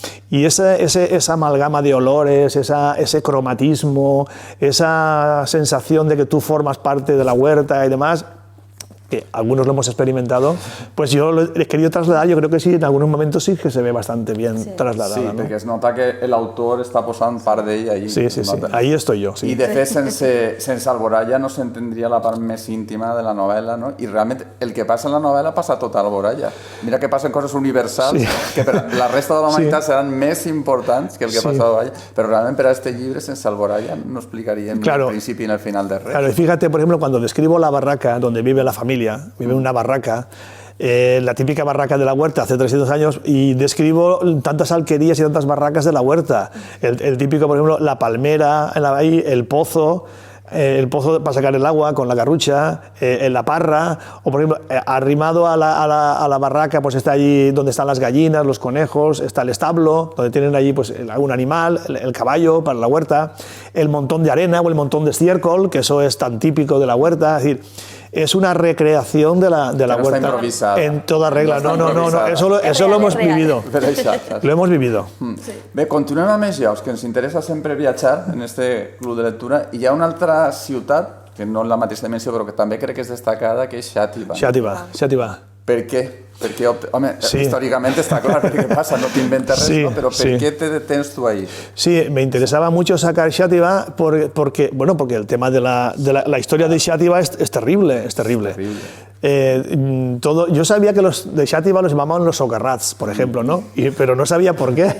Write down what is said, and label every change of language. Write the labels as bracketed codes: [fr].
[es] Y esa amalgama de olores, ese cromatismo, esa sensación de que tú formas parte de la huerta y demás, que algunos lo hemos experimentado, pues yo lo he querido trasladar, yo creo que sí, en algunos momentos sí que se ve bastante bien trasladada. [ca] Sí, ¿no? perquè es nota que l'autor està posant part d'ell allí. [es] Sí, ahí estoy yo. Sí. [ca] I de fet, sense Alboraya no s'entendria la part més íntima de la novel·la, no? I realment el que passa en la novel·la passa tot a Alboraya. Mira que passen coses universals que per la resta de la humanitat seran més importants que el que passa a Alboraya, però realment per a este llibre sense Alboraya no explicaríem ni el principi ni el final de res. [es] Claro, y fíjate, por ejemplo, cuando describo la barraca donde vive la familia, vive en una barraca, la típica barraca de la huerta hace 300 años, y describo tantas alquerías y tantas barracas de la huerta. El típico, por ejemplo, la palmera, el pozo, el pozo para sacar el agua con la garrucha, en la parra, o por ejemplo, arrimado a la barraca, pues está allí donde están las gallinas, los conejos, está el establo, donde tienen allí pues algún animal, el caballo para la huerta, el montón de arena o el montón de estiércol, que eso es tan típico de la huerta, es decir, es una recreación de la huerta en toda regla. No, eso lo hemos vivido. Lo hemos vivido. [ca] Bé, continuem amb els llocs, que ens interessa sempre viatjar en este club de lectura. I hi ha una altra ciutat, que no en la mateixa dimensió, però que també crec que és destacada, que és Xàtiva. Xàtiva. Per què? Perquè, home, [es] históricamente está claro qué pasa, no te inventas esto, pero ¿por qué te detienes tú ahí? Sí, me interesaba mucho sacar Xàtiva porque el tema de la historia de Xàtiva es terrible, es terrible. Yo sabía que los de Xàtiva los llamaban los socarrats, por ejemplo, ¿no? Pero no sabía por qué.